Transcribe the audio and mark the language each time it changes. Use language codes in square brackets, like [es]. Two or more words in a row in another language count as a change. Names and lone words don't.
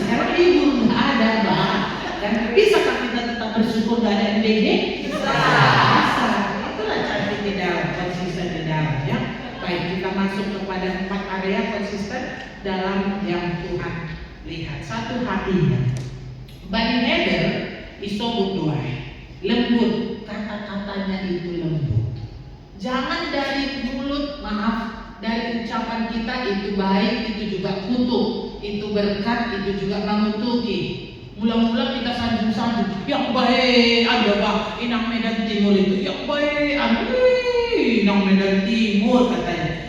[id] Sekarang libur nggak ada bang, dan bisakah kita tetap bersyukur nggak ada MBG? Bisa. Itulah cantik di dalam, konsisten di dalam, ya. Baik, kita masuk kepada 4 area konsisten dalam yang Tuhan lihat. Satu, hatinya. [bts] Bani Heder isobut doai, [id] lembut, kata-katanya itu lembut. Jangan dari mulut, maaf, dari ucapan kita itu baik, itu juga kutuk, itu berkat, itu juga mengutuki. Mula-mula kita sanjung-sanjung, yang baik, ada bang, Inang Medan Timur itu, yang baik, Inang Medan Timur katanya.